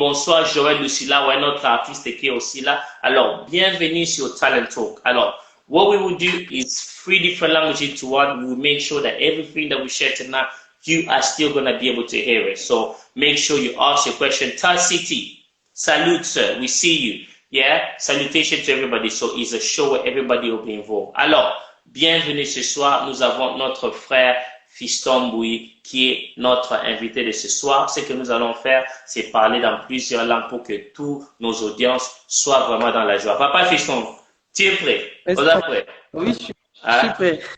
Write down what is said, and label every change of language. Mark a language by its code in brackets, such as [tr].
[fr] Bonsoir, Joël Lucila, ouais, notre artiste qui est aussi là. Alors, bienvenue sur Talent Talk. [en] Alors, what we will do is 3 different languages to one. We will make sure that everything that we share tonight, you are still going to be able to hear it. So make sure you ask your question. Tal City, salute, sir. We see you. Yeah, salutation to everybody. So it's a show where everybody will be involved. [fr] Alors, bienvenue ce soir. Nous avons notre frère Fiston Bui qui est notre invité de ce soir. Ce que nous allons faire, c'est parler dans plusieurs langues pour que tous nos audiences soient vraiment dans la joie. Papa Fiston, tu es prêt? Vous êtes prêt? Oui, je suis prêt.